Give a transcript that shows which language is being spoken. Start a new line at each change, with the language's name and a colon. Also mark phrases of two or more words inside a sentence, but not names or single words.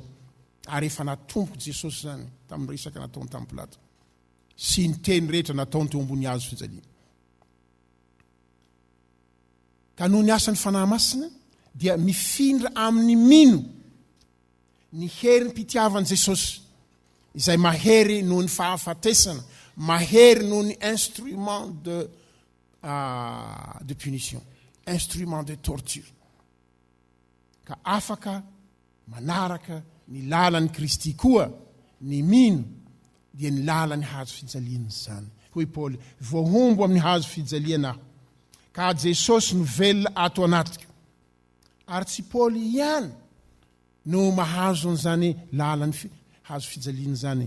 Malagasy: Ary efa natompo Jesosy zany tamin'ny resaka nataony tamin'ny Pilato sy ny teny rehetra nataony teo ambony hazo fijaliana. Ka noho ny asan'ny fanahy masina dia mifindra amin'ny mino ny herin'ny mpitiavan'i Jesosy izay mahery noho ny fahafatesana, mahery noho ny
French: instrument de punition, instrument de torture.
Malagasy: Ka afaka manaraka ny lalan'ny Kristy koa ny mino dia ny lalan'ny hazo fijaliana zany. Hoy Paoly, voahombo amin'ny hazo fijaliana aho, ka Jesosy no velona ato anatiko. Ary tsy Paoly ihany no mahazo an'izany lalan'ny hazo fijaliana zany.